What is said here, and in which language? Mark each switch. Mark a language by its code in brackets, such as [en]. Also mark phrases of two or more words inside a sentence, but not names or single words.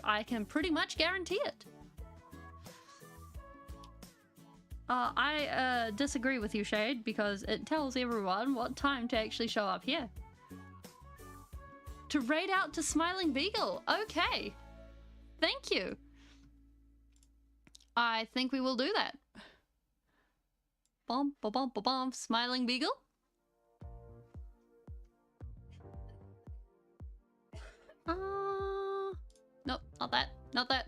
[en] I can pretty much guarantee it. I disagree with you, Shade, because it tells everyone what time to actually show up here. To raid out to Smiling Beagle. Okay. Thank you. I think we will do that. Bum, ba bum, ba bum. Smiling Beagle. Nope, not that. Not that.